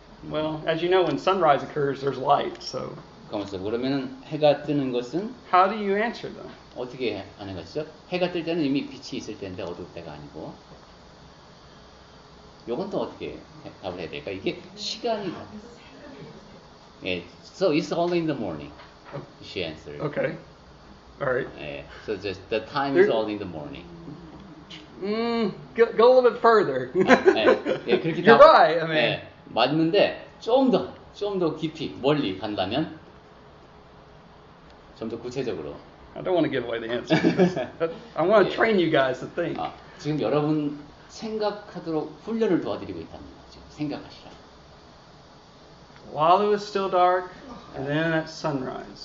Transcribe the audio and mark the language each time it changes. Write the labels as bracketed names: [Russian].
[English] Well, as you know, when sunrise occurs, there's light. So [Korean] 그러면은 해가 뜨는 것은 [English] how do you answer them? [Korean] 어떻게 하는 것이죠? 해가 뜰 때는 이미 빛이 있을 때인데 어두울 때가 아니고. 요건 또 어떻게 답을 해야 될까? 이게 시간이. [English] 예, so it's only in the morning. She answered. Okay. All right. 예, so just the time is all in the morning. Go a little bit further. [Korean] 예, 그렇게 [English] You're right. I mean, [Korean] 예, 맞는데 좀 더 깊이 멀리 간다면 좀 더 구체적으로. [English] I don't want to give away the answer. I want to train you guys to think. [Korean] 지금 여러분 생각하도록 훈련을 도와드리고 있답니다. 지금 생각하시라. [English] While it was still dark, and then at sunrise.